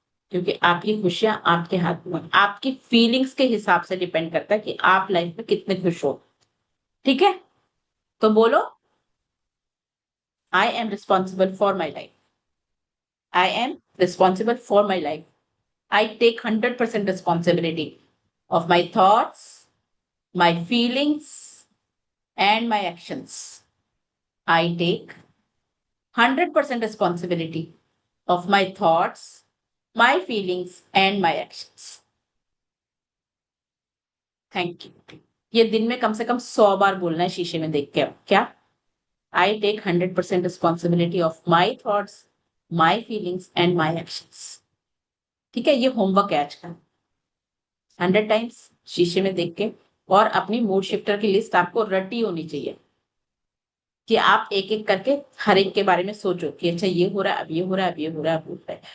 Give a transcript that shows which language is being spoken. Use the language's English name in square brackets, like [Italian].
[Hindi] क्योंकि आपकी खुशियां आपके हाथ में, आपकी फीलिंग्स के हिसाब से डिपेंड करता है कि आप लाइफ में कितने खुश हो। ठीक है। तो बोलो, [English] I am responsible for my life. I am responsible for my life. I take 100% responsibility of my thoughts, my feelings, and my actions. I take 100% responsibility of my thoughts, my feelings, and my actions. Thank you. [Hindi] ये दिन में कम से कम 100 बार बोलना है शीशे में देख के। क्या? [English] I take 100% responsibility of my thoughts, my feelings and my actions. [Hindi] ठीक है, ये होमवर्क है आज का। 100 टाइम्स शीशे में देख के, और अपनी मूड शिफ्टर की लिस्ट आपको रटी होनी चाहिए कि आप एक एक करके हर एक के बारे में सोचो कि अच्छा ये हो रहा है, अब ये हो रहा है, अब ये हो रहा है, अब हो रहा है।